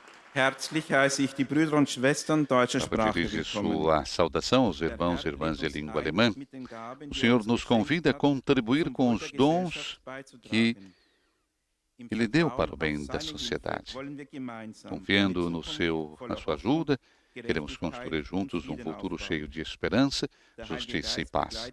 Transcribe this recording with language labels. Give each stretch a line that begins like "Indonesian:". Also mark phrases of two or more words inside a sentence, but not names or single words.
German: Herzlich heiße ich die Brüder und Schwestern deutscher Sprache
Portuguese: Dirige
German: willkommen.
Portuguese: sua saudação aos irmãos e irmãs de língua alemã. O Senhor nos convida a contribuir com os dons que Ele deu para o bem da sociedade. Confiando na sua ajuda, queremos construir juntos um futuro cheio de esperança, justiça e paz.